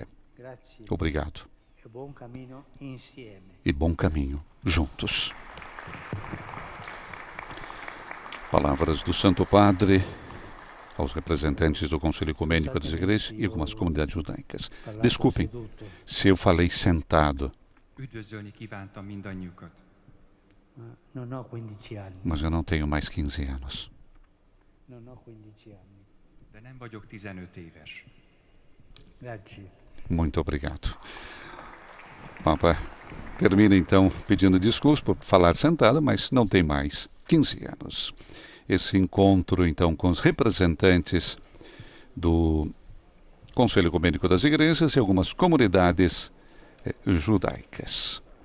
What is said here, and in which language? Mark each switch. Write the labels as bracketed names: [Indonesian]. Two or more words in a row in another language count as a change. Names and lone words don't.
[Portuguese] Obrigado. E bom caminho juntos. Palavras do Santo Padre aos representantes do Conselho Ecumênico das Igrejas e algumas comunidades judaicas. Desculpem se eu falei sentado. [Hungarian] Üdvözölni kívántam mindannyiukat. [Portuguese] Mas eu não tenho mais 15 anos. [Hungarian] De nem vagyok 15 éves. [Portuguese] Muito obrigado. Papa termina então pedindo desculpas por falar sentado, mas não tem mais 15 anos. Esse encontro então com os representantes do Conselho Ecumênico das Igrejas e algumas comunidades judaicas.